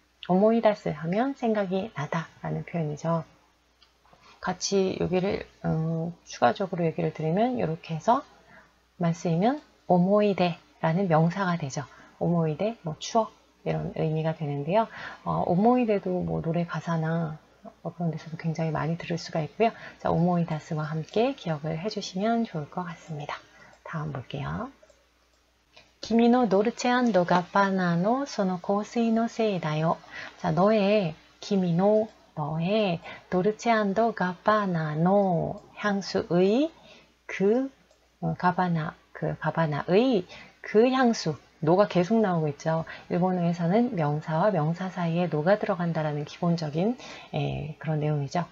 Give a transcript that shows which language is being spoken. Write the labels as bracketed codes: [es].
[ko] 오모이다스 하면 생각이 나다 라는 표현이죠. 같이 여기를 추가적으로 얘기를 드리면 이렇게 해서 만 쓰이면 오모이데라는 명사가 되죠. 오모이데, 뭐 추억 이런 의미가 되는데요. 오모이데도 뭐 노래 가사나 그런 데서도 굉장히 많이 들을 수가 있고요. 자, 오모이다스와 함께 기억을 해주시면 좋을 것 같습니다. 다음 볼게요. [ja] 君のドルチェ&ガッパーナのその香水のせいだよ. [ko] 자, 너의ドルチェ&ガッパーナの 향수의 그 가바나의 그 향수, 노가 계속 나오고 있죠. 일본어에서는 명사와 명사 사이에 노가 들어간다라는 기본적인 그런 내용이죠.